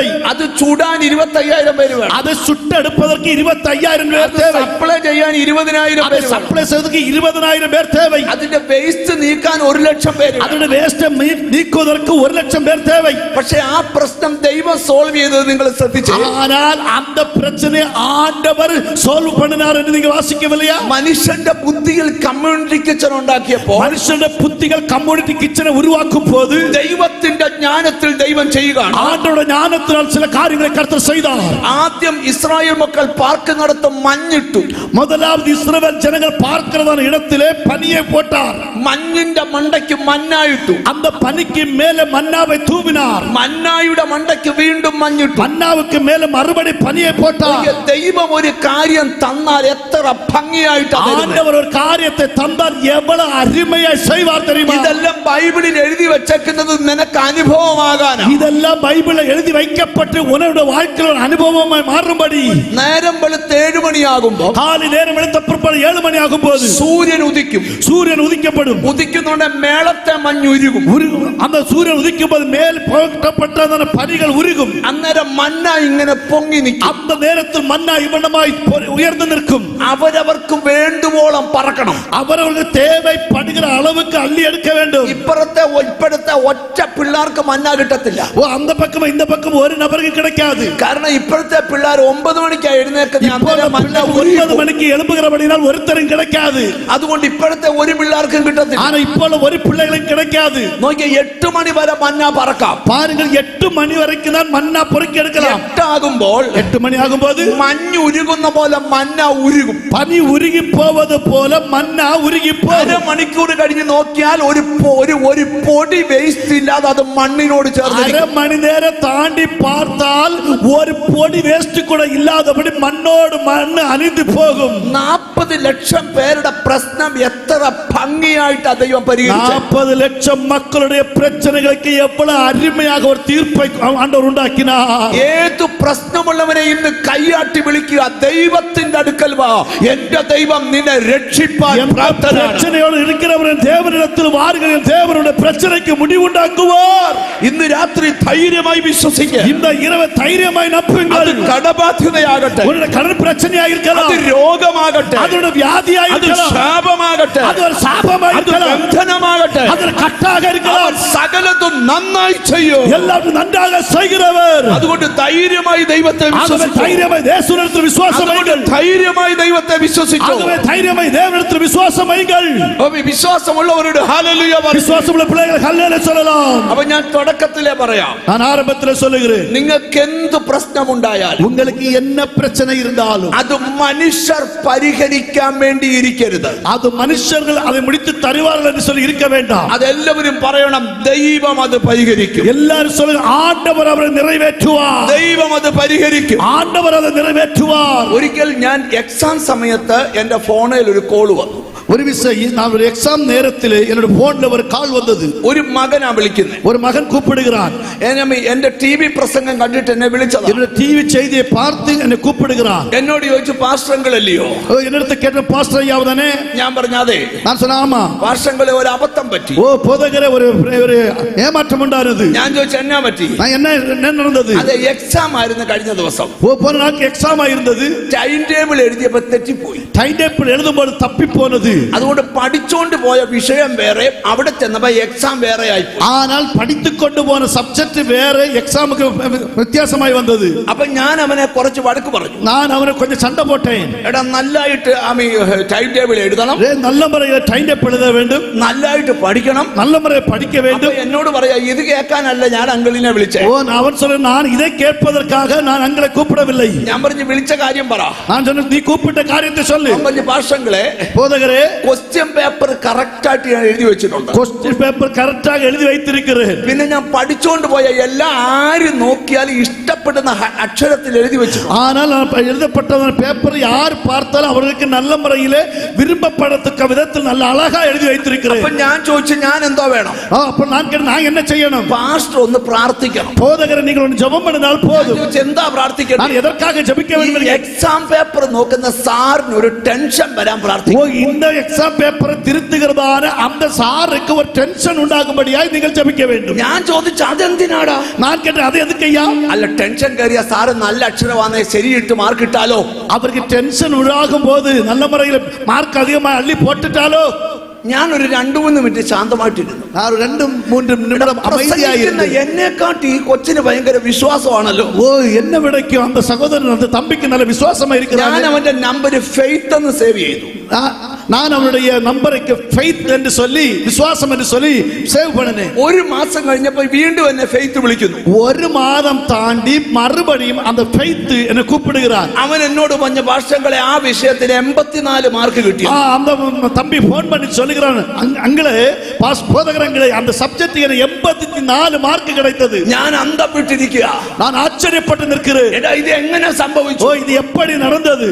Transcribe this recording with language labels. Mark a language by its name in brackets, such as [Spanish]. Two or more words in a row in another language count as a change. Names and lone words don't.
[Malayalam] അത് ചുടാൻ 25,000 പേര് വേണം. [Tamil] அதை சுட்டு எடுப்பதற்கு 25,000 பேர் தேவை. [Malayalam] സപ്ലൈ ചെയ്യാൻ 20,000 [Tamil] அதை [Malayalam] പേര് [Tamil] சப்ளை செய்வதற்கு 20,000 பேர் தேவை. [Malayalam] അതിന്റെ വേസ്റ്റ് നീക്കാൻ 1,00,000 പേര്. [Tamil] அதோட வேஸ்ட் நீக்குவதற்கு 1,00,000 பேர் தேவை. [Malayalam] പക്ഷേ ആ പ്രശ്നം ദൈവം സോൾവ് ചെയ്തത് നിങ്ങൾ ശ്രദ്ധിച്ചു. [Tamil] ஆனால் அந்த பிரச்சனை ஆண்டவர் சால்வ் பண்ணினார் என்று நீங்க வாசிக்கவில்லையா? [Malayalam] മനുഷ്യന്റെ ബുദ്ധിയിൽ [English] community kitchen [Malayalam] ഉണ്ടാക്കിയപ്പോൾ, [Tamil] மனுஷனுடைய புத்திகள் [English] community kitchen [Tamil] உருவாக்கும் போது [Malayalam] ദൈവത്തിന്റെ ജ്ഞാനത്തിൽ ദൈവം ചെയ്യുകയാണ്. [Tamil] ஆண்டவருடைய ஞானத்தினால் சில காரியங்களை கர்த்தர் செய்தார். [Malayalam] ആദ്യം ഇസ്രായേൽ മക്കൾ പാർക്കുന്നിടത്ത് മഞ്ഞിട്ടു. [Tamil] முதலாவது இஸ்ரவேல் ஜனங்கள் பார்க்கிறதான இடத்திலே பனியை போட்டார். [Malayalam] മഞ്ഞിന്റെ മണ്ടയ്ക്ക് മന്നായിട്ടു. [Tamil] அந்த பனிக்கு மேலே மன்னாவை தூவினார். [Malayalam] മന്നായുടെ മണ്ടയ്ക്ക് വീണ്ടും മഞ്ഞിട്ടു. [Tamil] மன்னாவுக்கு மேலே மறுபடி பனியை போட்டார். [Malayalam] ദൈവം ഒരു കാര്യം തന്നാൽ എത്ര ഭംഗിയായിട്ട് [Tamil] ஆண்டவர் ஒரு காரியத்தை தந்தால் எவ்வளவு அருமையாய் செய்வார் தெரியுமா? [Malayalam] ഇതെല്ലാം ബൈബിളിൽ എഴുതി വെച്ചേക്കുന്നത് നിനക്ക് അനുഭവമാകാനാണ്. [Tamil] இதெல்லாம் பைபிளில் எழுதி வைக்கப்பட்டு உன்னுடைய வாழ்க்கையில் ஒரு அனுபவமாய் மாறும்படி. [Malayalam] നേരം വെളുത്ത് 7 മണിയാകുമ്പോൾ, [Tamil] காலை நேரம் வெளுத்த பிற்பாடு 7 மணி ஆகும் போது [Malayalam] സൂര്യൻ ഉദിക്കും. [Tamil] சூரியன் உதிக்கப்படும். [Malayalam] ഉദിക്കുന്നോണ്ട് മേളത്തെ മഞ്ഞുരുകും. [Tamil] அந்த சூரியன் உதிக்கும் போது மேல் போட்டப்பட்டதான பனிகள் உருகும். [Malayalam] അന്നേരം മന്ന ഇങ്ങനെ പൊങ്ങി നിൽക്കും. [Tamil] அந்த நேரத்தில் மன்னா இவனமாய் உயர்ந்து நிற்கும். [Malayalam] അവരവർക്ക് വേണ്ടുവോളം പറക്കണം. [Tamil] அவரவர்களுக்கு தேவைப்படுகிற அளவுக்கு அள்ளி எடுக்க வேண்டும். [Malayalam] ഇപ്പോഴത്തെ ഒറ്റ പിള്ളേർക്ക് മന്ന കിട്ടത്തില്ല. [Tamil] ஓ அந்த பக்கம் இந்த பக்கம் ஒரு நபருக்கு கிடைக்காது. [Malayalam] കാരണം ഇപ്പോഴത്തെ പിള്ളേർ 9 മണിക്കാണ് എഴുന്നേൽക്കുന്നത്. [Tamil] 9 மணிக்கு எழும்புகிறபடியால் ஒருத்தரும் கிடைக்காது. [Malayalam] അതുകൊണ്ട് ഇപ്പോഴത്തെ ഒരു പിള്ളേർക്കും കിട്ടത്തില്ല. [Tamil] ஆனா இப்போ ஒரு பிள்ளைகளும் கிடைக்காது. [Malayalam] നോക്കിയ 8 മണി വരെ മന്ന പറക്കാം. [Tamil] பாருங்கள் 8 மணி வரைக்கும் தான் மன்னா பொறுக்கி எடுக்கலாம். [Malayalam] 8 ആകുമ്പോൾ [Tamil] 8 மணி ஆகும்போது [Malayalam] മഞ്ഞ് ഉരുകുന്ന പോലെ മന്ന ഉരുകും. [Tamil] பனி உருகி போவது போல மன்னா உருகி போகும். [Malayalam] 1/2 മണിക്കൂർ കഴിഞ്ഞ് നോക്കിയാൽ ഒരു പൊടി വേസ്റ്റ് ഇല്ലാതെ അത് മണ്ണിനോട് ചേർന്ന് [Tamil] 1/2 மணி நேரம் தாண்டி பார்த்தால் ஒரு பொடி வேஸ்ட் கூட இல்லாதபடி மண்ணோடு மண் அணிந்து போகும். [Malayalam] 40 40 ലക്ഷം പേരുടെ പ്രശ്നം എത്ര ഭംഗിയായിട്ട് ദൈവം പരിഹരിച്ചു. [Tamil] 40 ലட்சம் மக்களுடைய பிரச்சனைகளுக்கு எவ்வளவு அருமையாக ஒரு தீர்ப்பை ஆண்டவர் உண்டாக்கினார். [Malayalam] ഏത് പ്രശ്നമുള്ളവനെ ഇന്ന് കൈയാട്ടി വിളിക്കുക, ദൈവത്തിന്റെ അടുക്കൽ വാ, എന്റെ ദൈവം നിന്നെ രക്ഷിപ്പാൻ പ്രാപ്തനാണ്. [Tamil] பிரச்சனையோடு இருக்கிறவன் தேவனிடத்தில் வாருங்கள், தேவனுடைய பிரச்சனைக்கு முடிவுண்டாக்குவார். [Malayalam] ഇന്ന് രാത്രി ധൈര്യമായി വിശ്വസിക്കുക. [Tamil] இந்த இரவு தைரியமாய் நம்புங்கள். [Malayalam] അത് കടബാധ്യതയാകട്ടെ, [Tamil] உங்களுடைய கடன் பிரச்சனையாக இருக்கலாம், [Malayalam] അത് രോഗമാകട്ടെ, [Tamil] அதோட வியாதியாக [Malayalam] അത് [Tamil] இருக்கலாம், [Malayalam] ശാപമാകട്ടെ, [Tamil] அது ஒரு சாபமாக [Malayalam] അത് [Tamil] இருக்கலாம், [Malayalam] ബന്ധനമാകട്ടെ, [Tamil] அது ஒரு கட்டாக இருக்கலாம். [Malayalam] സകലതും നന്നായി ചെയ്യും. [Tamil] எல்லாரும் நன்றாக செய்கிறவர். [Malayalam] അതുകൊണ്ട് ധൈര്യമായി ദൈവത്തെ [Tamil] ஆகவே [Malayalam] വിശ്വസിച്ചു. [Tamil] தைரியமாய் தேவனிடத்தில் விசுவாசம் வையுங்கள். [Malayalam] ധൈര്യമായി ദൈവത്തെ വിശ്വസിച്ചു. [Tamil] ஆகவே தைரியமாய் தேவனிடத்தில் விசுவாசம் வையுங்கள். [Malayalam] വിശ്വാസമുള്ളവരുടെ ഹല്ലേലൂയ പറ. [Tamil] விசுவாசமுள்ள பிள்ளைகள் ஹல்லேலூயா சொல்லலாம். [Malayalam] അപ്പൊ ഞാൻ തുടക്കത്തിലേ പറയാം, [Tamil] நான் ஆரம்பத்தில் சொல்லுகிறேன், [Malayalam] നിങ്ങൾക്ക് എന്ത് പ്രശ്നമുണ്ടായാലും [Tamil] உங்களுக்கு என்ன பிரச்சனை இருந்தாலும் [Malayalam] അത് മനുഷ്യർ പരിഹരിക്കാൻ വേണ്ടി ഇരിക്കരുത്. [Tamil] அது மனுஷர்கள் அதை முடித்து தருவார்கள் என்று சொல்லி இருக்க வேண்டாம். [Malayalam] അതെല്ലാവരും പറയണം, ദൈവം അത് പരിഹരിക്കും. [Tamil] எல்லாரும் சொல்லுங்க, ஆண்டவர் அவரை நிறைவேற்றுவார். [Malayalam] ദൈവം അത് പരിഹരിക്കും. [Tamil] ஆண்டவர் அதை நிறைவேற்றுவார். [Malayalam] ഒരിക്കൽ ഞാൻ എക്സാം സമയത്ത് എന്റെ ഫോണിൽ ഒരു കോൾ വന്നു. [Tamil] ஒரு விஷயம், நான் ஒரு எக்ஸாம் நேரத்தில் என்னோட போன்ல ஒரு கால் வந்தது. [Malayalam] ഒരു മകനാ വിളിക്കുന്നത്. [Tamil] ஒரு மகன் கூப்பிடுகிறான். [Malayalam] എന്റെ ടി.വി. പ്രസംഗം കണ്ടിട്ട് എന്നെ വിളിച്ചതാ. [Tamil] என்னோட டிவி செய்தியை பார்த்து என்னை கூப்பிடுகிறான். [Malayalam] എന്നോട് ചോദിച്ചു, പാസ്റ്ററങ്കിളല്ലയോ? [Tamil] என்னிடத்தை கேட்ட பாஸ்டர் ஐயா தானே? [Malayalam] ഞാൻ പറഞ്ഞാതെ, [Tamil] நான் சொன்னேன் ஆமா. [Malayalam] പാസ്റ്ററങ്കിളെ ഒരു അബദ്ധം പറ്റി. [Tamil] ஓ போதகரே, ஒரு ஏமாற்றம் உண்டானது. [Malayalam] ഞാൻ ചോദിച്ചു, എന്നാ പറ്റി? [Tamil] நான் என்ன நடந்தது? [Malayalam] അത് എക്സാം ആയിരുന്നു കഴിഞ്ഞ ദിവസം. [Tamil] ஓ போன நாளைக்கு எக்ஸாம் ஆயிருந்தது. [English] time table [Malayalam] എഴുതിയപ്പോ തെറ്റിപ്പോയി. [English] time table [Tamil] எழுதும்போது தப்பி போனது. [Malayalam] അതുകൊണ്ട് പഠിച്ചോണ്ട് പോയ വിഷയം വേറെ, അവിടെ ചെന്നപ്പോ എക്സാം വേറെ ആയിപ്പോയി. [Tamil] ஆனால் படித்துக் கொண்டு போன சப்ஜெக்ட் வேற, எக்ஸாமுக்கு வித்தியாசமாய் வந்தது. [Malayalam] അപ്പൊ ഞാൻ അവനെ കുറച്ച് വഴക്ക് പറഞ്ഞു. [Tamil] நான் அவனை கொஞ்சம் சண்டை போட்டேன். [Malayalam] എടാ, നല്ലതായിട്ട് [English] time table [Malayalam] എഴുതണം, [Tamil] நல்ல முறையில் [English] time table [Tamil] எழுத வேண்டும், [Malayalam] നല്ലതായിട്ട് പഠിക്കണം, [Tamil] நல்ல முறையில் படிக்க வேண்டும். [Malayalam] എന്നോട് പറയാ, ഇത് കേൾക്കാനല്ല ഞാൻ അങ്കിളിനെ വിളിച്ചേ. [Tamil] ஓ அவன் சொல்ல, நான் இதை கேட்பதற்காக நான் அங்களை கூப்பிடவில்லை. [Malayalam] ഞാൻ പറഞ്ഞു, വിളിച്ച കാര്യം പറ. [Tamil] நான் சொன்னேன், நீ கூப்பிட்ட காரியத்தை சொல்லு. [Malayalam] ഞാൻ പറഞ്ഞു, പാസ്റ്ററങ്കിളെ, [Tamil] போதகரே, [English] question paper correct [Malayalam] ആയിട്ട് ഞാൻ എഴുതി വെച്ചിട്ടുണ്ട്. [English] question paper [Tamil] கரெக்டாக எழுதி வைத்திருக்கிறேன். [Malayalam] പിന്നെ ഞാൻ പഠിച്ചോണ്ട് പോയ എല്ലാ ആര് നോക്കിയാലും ഇഷ്ടപ്പെടുന്ന അക്ഷരത്തിൽ എഴുതി വെച്ചിട്ടുണ്ട്. [Tamil] ஆனால் எழுதப்பட்ட பேப்பர் யார் பார்த்தாலும் அவர்களுக்கு நல்ல முறையிலே விரும்பப்படத்தக்க விதத்தில் நல்ல அழகா எழுதி வைத்திருக்கிறேன். [Malayalam] അപ്പൊ ഞാൻ ചോദിച്ചു, ഞാൻ എന്തോ വേണം? [Tamil] அப்ப நான் என்ன செய்யணும்? [Malayalam] പാസ്റ്റർ ഒന്ന് പ്രാർത്ഥിക്കണം. [Tamil] போதகரை நீங்கள் ஒன்று ஜெபம் பண்ணினால் போதும். [Malayalam] എന്താ പ്രാർത്ഥിക്കണം? [Tamil] நான் எதற்காக ஜெபிக்க வேண்டும்? [English] exam paper [Malayalam] നോക്കുന്ന സാറിന് ഒരു ടെൻഷൻ വരാൻ പ്രാർത്ഥിക്കും. [Tamil] ஓ இந்த [English] exam paper [Tamil] திருத்துகிறதான அந்த சாருக்கு ஒரு டென்ஷன் உண்டாகும்படியாய் நீங்கள் ஜெபிக்க வேண்டும். [Malayalam] ഞാൻ ചോദിച്ചു, അതെന്തിനാടാ? [Tamil] நான் கேட்டேன், அது எதுக்கையா? [Malayalam] അല്ല, ടെൻഷൻ കയറിയ സാറ് നല്ല അക്ഷരവാന്നെ ശരിയിട്ട് മാർക്ക് ഇട്ടാലോ? [Tamil] அவருக்கு டென்ஷன் உண்டாகும் போது நல்ல முறையில் மார்க் அதிகமா அள்ளி போட்டுட்டாலோ? [Malayalam] ഞാൻ ഒരു 2-3 മിനിറ്റ് ശാന്തമായിട്ടിരുന്നു. [Tamil] நான் 2-3 நிமிடம் அமைதியாயிருந்த [Malayalam] എന്നെക്കാട്ടി ഈ കൊച്ചിന് ഭയങ്കര വിശ്വാസമാണല്ലോ. [Tamil] ஓ என்ன விடைக்கும் அந்த சகோதரன் அந்த தம்பிக்கு நல்ல விசுவாசமா இருக்கிறார். [Malayalam] ഞാൻ അവന്റെ നമ്പർ ഫെയ്ത്ത് എന്ന് സേവ് ചെയ്തു. [Tamil] நான் அவனுடைய நம்பருக்கு ஃபெய்த் என்று சொல்லி, விசுவாசம் என்று சொல்லி சேவ் பண்ணினேன். [Malayalam] ഒരു മാസം കഴിഞ്ഞപ്പോൾ വീണ്ടും എന്നെ ഫെയ്ത്ത് വിളിക്കുന്നു. [Tamil] ஒரு மாதம் தாண்டி மறுபடியும் அந்த ஃபெய்த் என்னை கூப்பிடுகிறார். [Malayalam] അവൻ എന്നോട് പറഞ്ഞ, പാസ്റ്ററങ്കിളെ, ആ വിഷയത്തിന് 84 മാർക്ക് കിട്ടി. [Tamil] அந்த தம்பி போன் பண்ணி சொல்லுகிறான், அங்களே போதகரங்களே, அந்த சப்ஜெக்ட் எனக்கு 84 மார்க் கிடைத்தது. [Malayalam] ഞാൻ അന്തം വിട്ടിരിക്കുക. [Tamil] நான் ஆச்சரியப்பட்டு நிற்கிறேன். [Malayalam] എടാ, ഇത് എങ്ങനെ സംഭവിച്ചു? [Tamil] ஓ இது எப்படி நடந்தது?